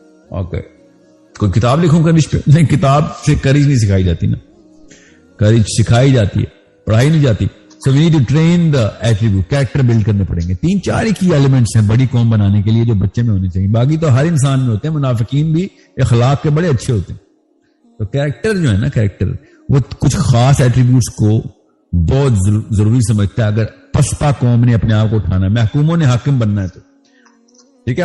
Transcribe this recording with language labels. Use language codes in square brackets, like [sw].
[ur] Okay, کوئی کتاب لکھوں کریج پہ؟ نہیں, کتاب سے کریج نہیں سکھائی جاتی نا, کریج سکھائی جاتی ہے, پڑھائی نہیں جاتی. [en] So we need to train the attribute, [ur] character blood کرنے پڑیں گے. 3-4 ہی کی ایلیمنٹس ہیں بڑی قوم بنانے کے لیے جو بچے میں ہونے چاہیے. باقی تو ہر انسان میں ہوتے ہیں, منافقین بھی اخلاق کے بڑے اچھے ہوتے ہیں. تو کریکٹر جو ہے نا, کریکٹر وہ کچھ خاص ایٹریبیوٹس کو بہت ضروری سمجھتا ہے. اگر پسپا قوم نے اپنے آپ کو اٹھانا ہے, محکوموں نے حاکم بننا ہے تو ٹھیک ہے.